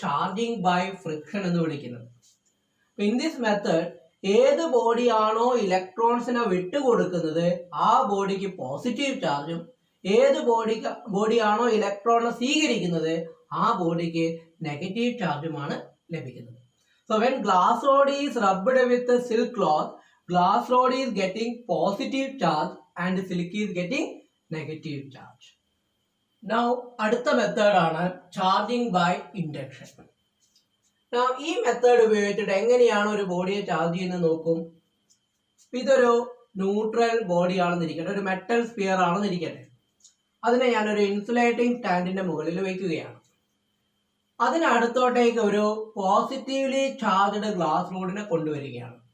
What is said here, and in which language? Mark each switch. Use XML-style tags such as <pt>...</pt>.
<ml>Charging by friction എന്ന് വിളിക്കുന്നത്.</ml> <en>in this method</en> <ml>ഏത് ബോഡിയാണോ ഇലക്ട്രോൺസിനെ വിട്ടുകൊടുക്കുന്നത് ആ ബോഡിക്ക് പോസിറ്റീവ് ചാർജും ഏത് ബോഡിയാണോ ഇലക്ട്രോണിനെ സ്വീകരിക്കുന്നത് ആ ബോഡിക്ക് നെഗറ്റീവ് ചാർജുമാണ് ലഭിക്കുന്നത്.</ml> <en>So when glass rod is rubbed with the silk cloth, glass rod is getting positive charge and silk is getting negative charge.</en> <ml>Now അടുത്ത മെത്തേഡ് ആണ് ചാർജിങ് ബൈ ഇൻഡക്ഷൻ. Now ഈ മെത്തേഡ് ഉപയോഗിച്ചിട്ട് എങ്ങനെയാണ് ഒരു ബോഡിയെ ചാർജ് ചെയ്യുന്നത് നോക്കും. ഇതൊരു ന്യൂട്രൽ ബോഡി ആണെന്നിരിക്കട്ടെ, ഒരു മെറ്റൽ സ്പിയർ ആണെന്നിരിക്കട്ടെ. അതിനെ ഞാനൊരു ഇൻസുലേറ്റിംഗ് സ്റ്റാൻഡിന്റെ മുകളിൽ വയ്ക്കുകയാണ്. അതിനടുത്തോട്ടേക്ക് ഒരു പോസിറ്റീവ്ലി ചാർജ്ഡ് ഗ്ലാസ് റോഡിനെ കൊണ്ടുവരികയാണ്.</ml>